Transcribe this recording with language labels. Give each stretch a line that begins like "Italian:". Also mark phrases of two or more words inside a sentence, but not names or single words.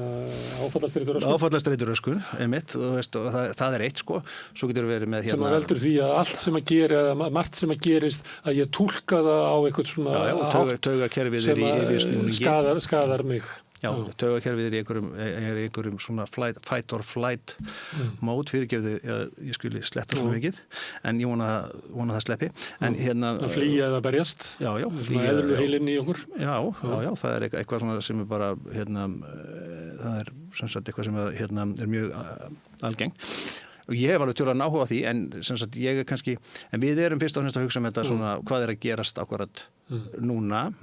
Icelandic: Áfallastreituröskun, einmitt, og það er eitt sko, svo getur verið með sem að veldur því að allt sem að gera eða margt sem að gerist að ég túlka það á eitthvað svona taugakerfið er í yfirsnúningi skadar mig. Já, taugakerfið er í einhverjum svona
English: fight or flight
Icelandic: mód fyrirgefðu ég skuli sletta svo mikið en ég vona það sleppi en að flýja eða berjast flýja eðlu heilinn í okkur já, það er eitthvað svona sem er bara það er sem sagt eitthvað sem er mjög algeng og ég hef alveg tjóðlega áhuga á því en sem sagt ég er kannski en við erum fyrst og fremst að hugsa þetta svona hvað er að gerast akkurat núna